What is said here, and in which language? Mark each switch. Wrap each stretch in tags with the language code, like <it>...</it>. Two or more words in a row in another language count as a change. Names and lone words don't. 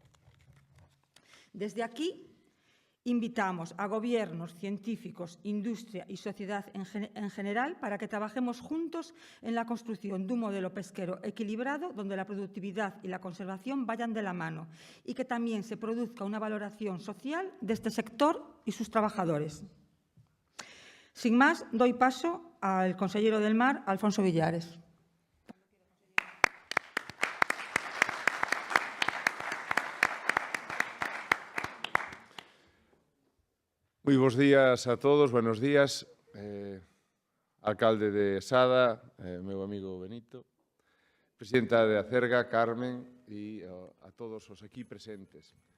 <es>Desde aquí, invitamos a gobiernos, científicos, industria y sociedad en general para que trabajemos juntos en la construcción de un modelo pesquero equilibrado donde la productividad y la conservación vayan de la mano y que también se produzca una valoración social de este sector y sus trabajadores. Sin más, doy paso al consejero del Mar, Alfonso Villares.</es> <gl>Moi bons días a todos,</gl> <es>buenos días.</es> <gl>Alcalde de Sada, meu amigo Benito, presidenta de Acerga, Carmen, e a todos os aquí presentes.</gl>